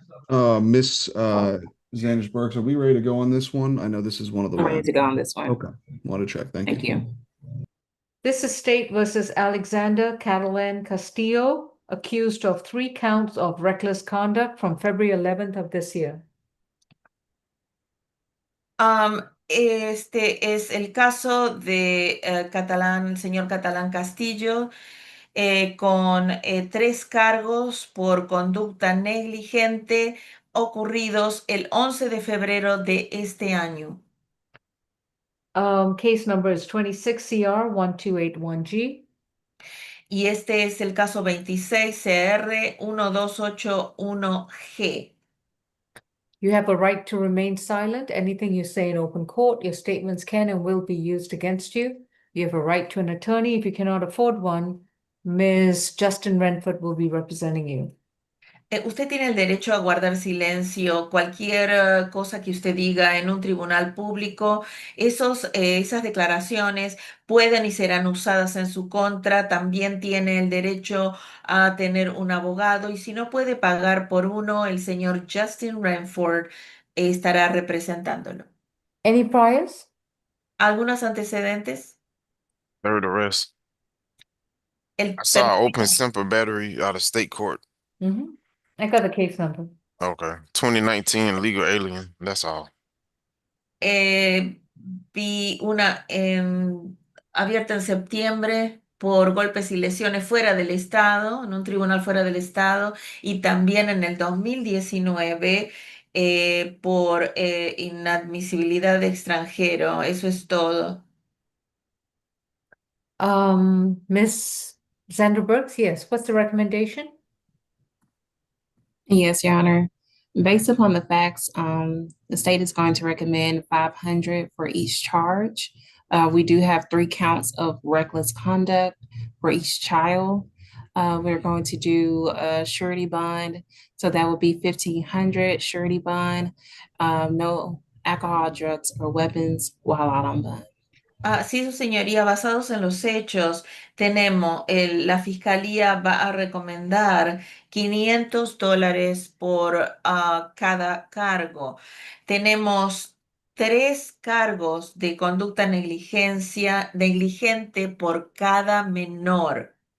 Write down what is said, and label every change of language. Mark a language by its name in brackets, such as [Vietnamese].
[English] Miss Zanders-Burks, are we ready to go on this one? I know this is one of the I'm ready ones. to go on this one. Okay, want to check. Thank Thank you. This is State versus Alexander Catalan Castillo, accused of 3 counts of reckless conduct from February 11th of this year. [Spanish] Este es el caso de el señor Catalán Castillo, con 3 cargos por conducta negligente ocurridos el 11 de febrero de este año. [English] Case number is 26 CR 1281G. [Spanish] Y este es el caso 26 CR 1281G. [English] You have a right to remain silent. Anything you say in open court, your statements can and will be used against you. You have a right to an attorney. If you cannot afford one, Ms. Justin Renford will be representing you. [Spanish] Usted tiene el derecho a guardar silencio. Cualquier cosa que usted diga en un tribunal público, esas declaraciones pueden y serán usadas en su contra. También tiene el derecho a tener un abogado, y si no puede pagar por uno, el señor Justin Renford estará representándolo. [English] Any priors? [Spanish] ¿Algunos antecedentes? [English] Third arrest. [Spanish] El [English] I saw an open [Spanish] perfecto. [English] simple battery out of state court. I got the case number. Okay. 2019 legal alien. That's all. [Spanish] Vi una abierta en septiembre por golpes y lesiones fuera del estado, en un tribunal fuera del estado, y también en el 2019 por inadmisibilidad de extranjero. Eso es todo. [English] Miss Xander Burks, yes. What's the recommendation? Yes, Your Honor. Based upon the facts, the state is going to recommend 500 for each charge. We do have 3 counts of reckless conduct for each child. We're going to do a surety bond, so that would be 1,500 surety bond. No alcohol, drugs, or weapons while out on bond. [Spanish] Sí, su señoría, basados en los hechos, la fiscalía va a recomendar $500 por cada cargo. Tenemos 3 cargos de conducta negligente por cada menor.